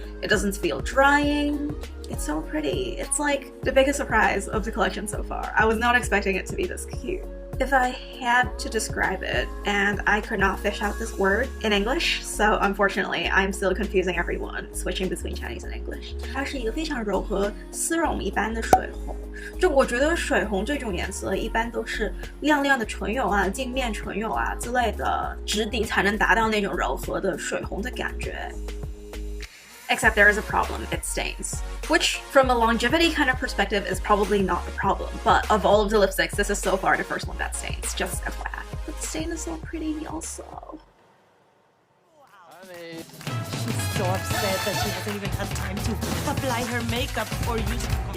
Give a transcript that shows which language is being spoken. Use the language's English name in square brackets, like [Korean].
[English] It doesn't feel drying. It's so pretty. It's like the biggest surprise of the collection so far. I was not expecting it to be this cute. If I had to describe it, and I could not fish out this word in English, so unfortunately I'm still confusing everyone, switching between Chinese and English. [Chinese] 它是一个非常柔和、丝绒一般的水红。就我觉得水红这种颜色一般都是亮亮的唇釉啊、镜面唇釉啊之类的质地才能达到那种柔和的水红的感觉。 [English] Except there is a problem, it stains. Which, from a longevity kind of perspective, is probably not the problem. But of all of the lipsticks, this is so far the first one that stains, just FYI. But the stain is so pretty also. She's so upset that she hasn't even had time to apply her makeup or use...